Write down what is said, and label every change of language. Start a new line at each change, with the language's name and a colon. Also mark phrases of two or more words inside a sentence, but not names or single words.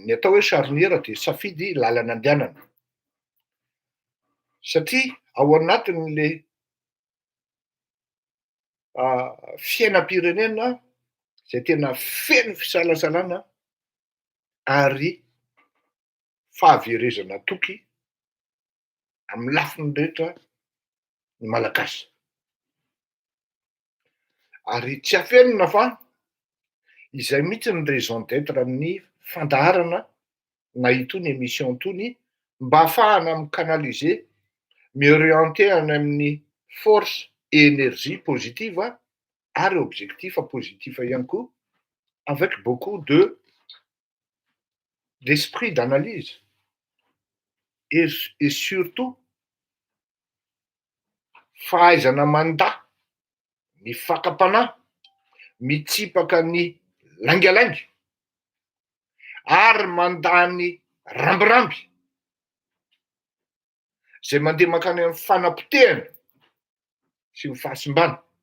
Malagasy: Ny atao hoe charnière dia safidy lalana andehanana. Satria ao anatin'le fiainam-pirenena izay tena feno fisalasalana ary fahaverezana toky amin'ny lafiny rehetra ny malagasy. Ary tsy afenina fa izay mihitsy ny
French: raison d'être
Malagasy: amin'ny fandaharana na itony émission tony mba ahafahana micanaliser, miorienter any amin'ny
French: force et énergie positive
Malagasy: ary
French: objectif positif
Malagasy: ihany koa
French: avec beaucoup d'esprit d'analyse et surtout
Malagasy: fahaizana manda, mifakam-panahy, mitsipaka ny langilangy ary mandany rambiramby zay mandeha makany amin'ny fanapotehana sy ny fahasimbana.